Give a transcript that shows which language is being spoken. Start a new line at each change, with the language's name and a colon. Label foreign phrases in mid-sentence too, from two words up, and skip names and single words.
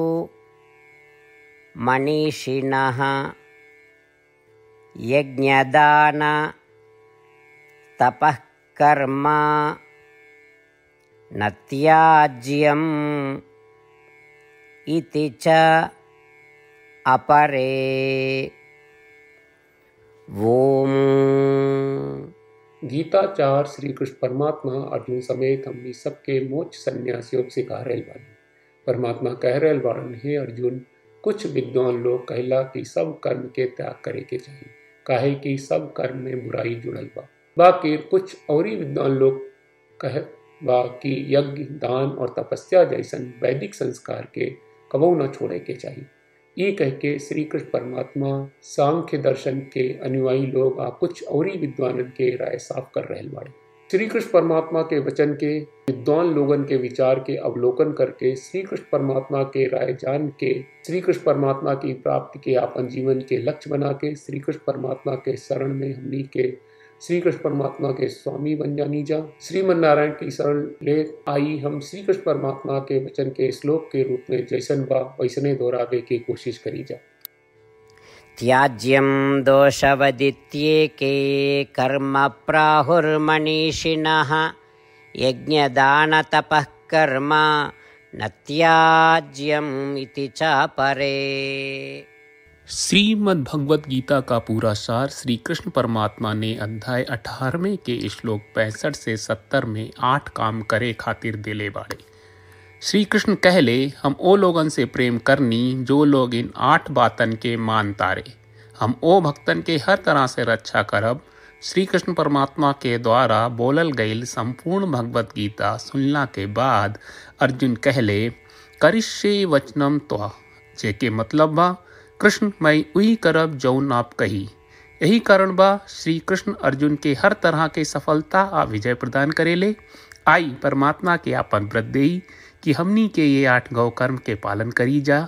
Sanskrit: मनीषिणः यज्ञदान तपः कर्म न त्याज्यम् इति च अपरे। ओम।
Bhojpuri: गीता 4 श्री कृष्ण परमात्मा अर्जुन समेत हमनी सबके मोक्ष संन्यास योग सिखा रहल बानी। परमात्मा कह रहल बाड़न, हे अर्जुन, कुछ विद्वान लोग कहला कि सब कर्म के त्याग करे के चाहिए, काहे कि सब कर्म में बुराई जुड़ल बा। बाकी कुछ और विद्वान लोग कह बा कि यज्ञ, दान और तपस्या जैसन वैदिक संस्कार के कबो न छोड़े के चाहिए। ये कह के श्री कृष्ण परमात्मा सांख्य दर्शन के अनुयायी लोग आ कुछ और विद्वानन के राय साफ कर रहल बाड़े। श्री कृष्ण परमात्मा के वचन के विद्वान लोगन के विचार के अवलोकन करके श्री कृष्ण परमात्मा के राय जान के श्री कृष्ण परमात्मा की प्राप्ति के अपन जीवन के लक्ष्य बना के श्री कृष्ण परमात्मा के शरण में हमनी के श्री कृष्ण परमात्मा के स्वामी बन जानी जा। श्रीमन नारायण की शरण ले आई हम श्री कृष्ण परमात्मा के वचन के श्लोक के रूप में जैसन बा वैसने दोहरावे की कोशिश करी जा।
Sanskrit: त्याज्यं दोषवदित्येके कर्म प्राहुर्मनीषिणः यज्ञदान तपः कर्म न त्याज्यम् इति च परे।
Bhojpuri: श्रीमद् भगवत गीता का पूरा सार श्री कृष्ण परमात्मा ने अध्याय 18वें के श्लोक 65 से 70 में 8 काम करे खातिर दिले बाड़े। श्री कृष्ण कहले, हम ओ लोगन से प्रेम करनी जो लोग इन 8 बातन के मान तारे। हम ओ भक्तन के हर तरह से रक्षा करब। श्री कृष्ण परमात्मा के द्वारा बोलल गईल संपूर्ण भगवत गीता सुनला के बाद अर्जुन कहले,
Sanskrit: करिष्ये वचनम त्वा,
Bhojpuri: जेके मतलब बा कृष्ण मैं उही करब जौन आप कही। यही कारण बा श्री कृष्ण अर्जुन के हर तरह के सफलता आ विजय प्रदान करेले। आई परमात्मा के आपन व्रत देई कि हमनी के ये 8 गौ कर्म के पालन करी जा।